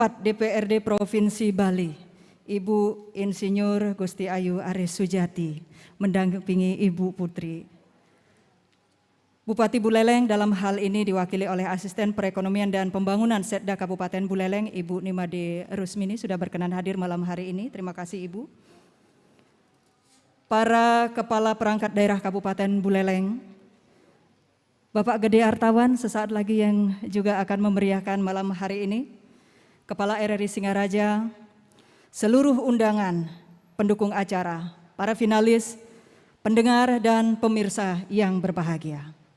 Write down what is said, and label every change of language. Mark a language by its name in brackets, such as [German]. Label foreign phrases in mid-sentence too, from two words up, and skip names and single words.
[Indonesian] DPRD Provinsi Bali, Ibu Insinyur Gusti Ayu Aris Sujati, mendampingi Ibu Putri. Bupati Buleleng dalam hal ini diwakili oleh Asisten Perekonomian dan Pembangunan Setda Kabupaten Buleleng, Ibu Nimade Rusmini, sudah berkenan hadir malam hari ini. Terima kasih Ibu. Para Kepala Perangkat Daerah Kabupaten Buleleng, Bapak Gede Artawan sesaat lagi yang juga akan memeriahkan malam hari ini, Kepala RRI Singaraja, seluruh undangan, pendukung acara, para finalis, pendengar dan pemirsa yang berbahagia.